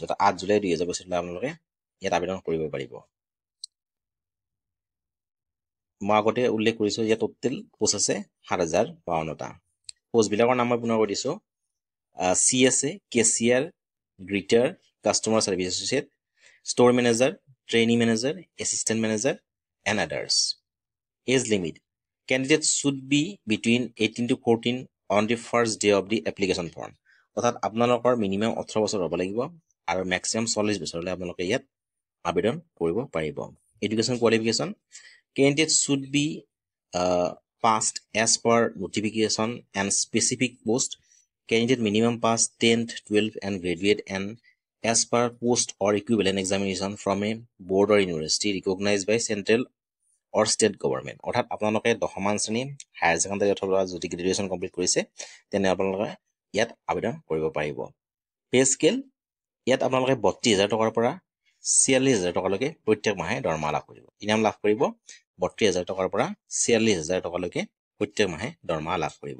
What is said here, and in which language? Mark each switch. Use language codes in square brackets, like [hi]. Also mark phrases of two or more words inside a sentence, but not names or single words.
[as] 8 জুলাই 2025 আপোনালোকে ইয়াত আবেদন কৰিব পাৰিব। মই আগতে উল্লেখ কৰিছোঁ ইয়াত [en] total post [as] আছে ৭,০৫২টা। পোষ্টবিলাকৰ নাম মই পুনৰ কৈ দিছোঁ। [en] CSA, cashier, greeter, customer service associate, store manager, trainee manager, assistant manager and others. age limit candidate should be between 18 to 14 on the first day of the application form. [as] অৰ্থাৎ আপোনালোকৰ মিনিমাম 18 বছৰ হ'ব লাগিব আৰু মেক্সিমাম 40 বছৰলৈ আপোনালোকে ইয়াত আবেদন কৰিব পাৰিব। [en] education qualification candidates should be passed as per notification and specific post. Candidate minimum pass 10th, 12th and graduate and as per post or equivalent examination from a board or university recognized by central or state government. [as] অৰ্থাৎ আপোনালোকে 10মান শ্ৰেণী [en] higher secondary [as] অথবা যদি [en] graduation complete [as] কৰিছে তেনে আপোনালোকে ইয়াত আবেদন কৰিব পাৰিব। [en] pay scale [as] ইয়াত আপোনালোকে 32,000 টকাৰ পৰা 46,000 টকালৈকে প্ৰত্যেক মাহে দৰমহা লাভ কৰিব। ইনাম লাভ কৰিব 32,000 টকাৰ পৰা 46,000 টকালৈকে প্ৰত্যেক মাহে দৰমহা লাভ কৰিব।